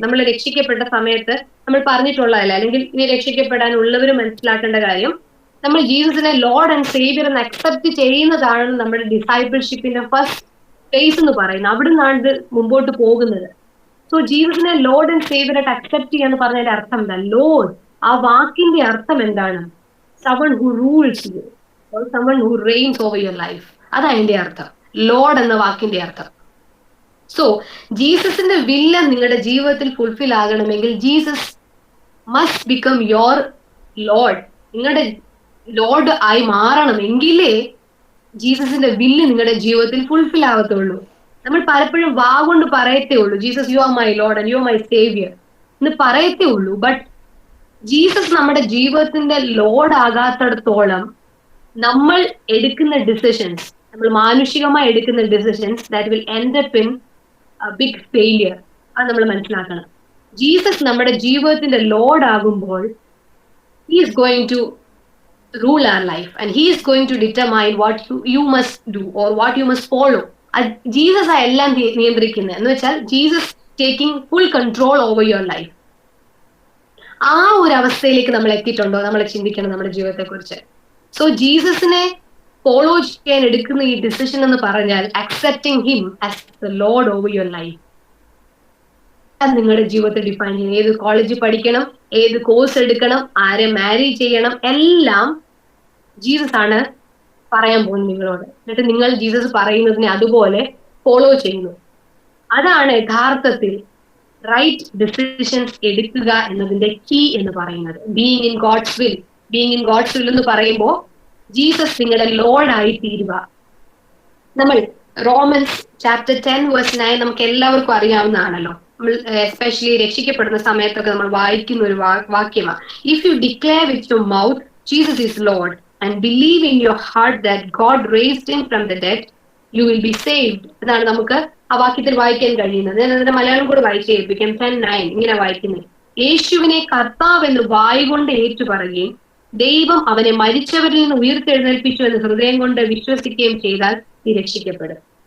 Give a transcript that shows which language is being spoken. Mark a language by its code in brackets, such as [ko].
[ml] നമ്മൾ രക്ഷിക്കപ്പെട്ട സമയത്ത് നമ്മൾ പറഞ്ഞിട്ടുള്ളതല്ല, അല്ലെങ്കിൽ ഇനി രക്ഷിക്കപ്പെടാനുള്ളവർ മനസ്സിലാക്കേണ്ട കാര്യം, നമ്മൾ ജീസസിനെ ലോർഡ് ആൻഡ് സേവിയർ എന്ന് അക്സെപ്റ്റ് ചെയ്യുന്നതാണ് നമ്മുടെ ഡിസൈപ്പിൾഷിപ്പിന്റെ ഫസ്റ്റ് ഫേസ് എന്ന് പറയുന്നത്. അവിടെ നിന്നാണ് ഇത് മുമ്പോട്ട് പോകുന്നത്. സോ ജീസസിനെ ലോർഡ് ആൻഡ് സേവിയർ ആയിട്ട് അക്സെപ്റ്റ് ചെയ്യാന്ന് പറഞ്ഞതിന്റെ അർത്ഥം എന്താ? ലോർഡ്, ആ വാക്കിന്റെ അർത്ഥം എന്താണ്? [en] someone who rules you or someone who reigns over your life. [ml] അതാണ് അതിന്റെ അർത്ഥം, ലോർഡ് എന്ന വാക്കിന്റെ അർത്ഥം. സോ ജീസസിന്റെ വില്ല് നിങ്ങളുടെ ജീവിതത്തിൽ ഫുൾഫിൽ ആകണമെങ്കിൽ [en] Jesus must become your lord. [ml] നിങ്ങളുടെ ലോർഡ് ആയി മാറണമെങ്കിലേ ജീസസിന്റെ വില്ല് നിങ്ങളുടെ ജീവിതത്തിൽ ഫുൾഫിൽ ആവത്തുള്ളൂ. നമ്മൾ പലപ്പോഴും വാ കൊണ്ട് പറയത്തേ ഉള്ളൂ, [en] Jesus you are my lord and you are my saviour [ml] എന്ന് പറയത്തേ ഉള്ളൂ. ബട്ട് ജീസസ് നമ്മുടെ ജീവിതത്തിന്റെ ലോർഡ് ആകാത്തിടത്തോളം നമ്മൾ എടുക്കുന്ന ഡിസിഷൻസ്, നമ്മൾ മാനുഷികമായി എടുക്കുന്ന decisions [en] That will end up in big failure. [ml] അത് നമ്മൾ മനസ്സിലാക്കണം. ജീസസ് നമ്മുടെ ജീവിതത്തിന്റെ ലോർഡ് ആകുമ്പോൾ [en] he is going to rule our life and he is going to determine what you must do or what you must follow. [ml] Jesus ആ എല്ലാം നിയന്ത്രിക്കുന്നത് എന്ന് വെച്ചാൽ [en] Jesus taking full control over your life. [ml] ആ ഒരു അവസ്ഥയിലേക്ക് നമ്മൾ എത്തിയിട്ടുണ്ടോ? നമ്മൾ ചിന്തിക്കണം നമ്മുടെ ജീവിതത്തെ കുറിച്ച്. സോ ജീസസിനെ ഫോളോ ചെയ്യാൻ എടുക്കുന്ന ഈ ഡിസിഷൻ എന്ന് പറഞ്ഞാൽ [en] Accepting him as the lord over your life. [ml] അത് നിങ്ങളുടെ ജീവിതത്തെ ഡിഫൈൻ ചെയ്യും. ഏത് കോളേജിൽ പഠിക്കണം, ഏത് കോഴ്സ് എടുക്കണം, ആരെ മാരി ചെയ്യണം, എല്ലാം ജീസസ് ആണ് പറയാൻ പോകുന്നത് നിങ്ങളോട്. എന്നിട്ട് നിങ്ങൾ ജീസസ് പറയുന്നതിനെ അതുപോലെ ഫോളോ ചെയ്യുന്നു. അതാണ് യഥാർത്ഥത്തിൽ റൈറ്റ് ഡിസിഷൻസ് എടുക്കുക എന്നതിന്റെ കീ എന്ന് പറയുന്നത്. [en] Being in God's will. Being in God's will [ml] എന്ന് പറയുമ്പോൾ ജീസസ് നിങ്ങളുടെ ലോർഡ് ആയി തീരുക. നമ്മൾ റോമൻസ് ചാപ്റ്റർ 10:9 നമുക്ക് എല്ലാവർക്കും അറിയാവുന്നതാണല്ലോ. നമ്മൾ എസ്പെഷ്യലി രക്ഷിക്കപ്പെടുന്ന സമയത്തൊക്കെ നമ്മൾ വായിക്കുന്ന ഒരു വാക്യമാണ്. [en] If you declare with your mouth Jesus is lord and believe in your heart that God raised him from the dead, you will be saved. [ml] എന്നാണ് നമുക്ക് ആ വാക്യത്തിൽ വായിക്കാൻ കഴിയുന്നത്. ഞാൻ അതിന്റെ മലയാളം കൂടെ വായിച്ചു കേൾപ്പിക്കാം. 10:9 ഇങ്ങനെ വായിക്കുന്നത്: യേശുവിനെ കർത്താവ് എന്ന് വായ് കൊണ്ട് ഏറ്റുപറയുകയും ദൈവം അവനെ മരിച്ചവരിൽ നിന്ന് ഉയർത്തെഴുന്നേൽപ്പിച്ചു എന്ന് ഹൃദയം കൊണ്ട് വിശ്വസിക്കുകയും ചെയ്താൽ നീ രക്ഷിക്കപ്പെടും.